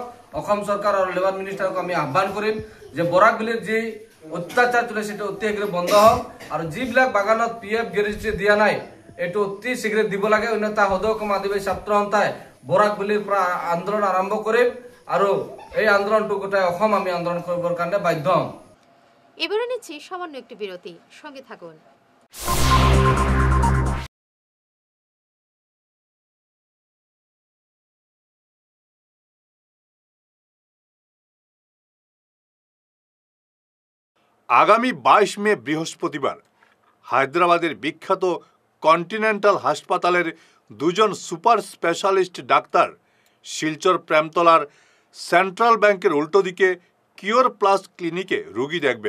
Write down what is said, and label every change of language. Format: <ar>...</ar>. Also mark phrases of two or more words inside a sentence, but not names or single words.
<as>অসম চৰকাৰ আৰু</as> <en>labour ministerক</en> <as>আমি আহ্বান কৰিম যে বৰাকবিলিৰ যি অত্যাচাৰ চলিছে সেইটো অতি শীঘ্ৰে বন্ধ হওক। আৰু যিবিলাক বাগানত PF গ্ৰেজুইটি দিয়া নাই, এইটো অতি শীঘ্ৰে দিব লাগে, অন্যথা সদৌ অসম আদিবাসী ছাত্ৰ সন্থাই বৰাকবিলিৰ পৰা আন্দোলন আৰম্ভ কৰিম আৰু এই আন্দোলনটো গোটাই অসম আমি আন্দোলন কৰিবৰ কাৰণে বাধ্য হ'ম।</as> <bn>এবারে নিচ্ছি সামান্য একটি বিরতি, সঙ্গে থাকুন। আগামী 22 মে বৃহস্পতিবার হায়দ্রাবাদের বিখ্যাত কন্টিনেন্টাল হাসপাতালের 2 জন</bn> <en>super specialist</en> <bn>ডাক্তার শিলচর প্রেমতলার সেন্ট্রাল ব্যাংকের উল্টো দিকে কিওর প্লাস ক্লিনিকে রোগী দেখবেন।</bn>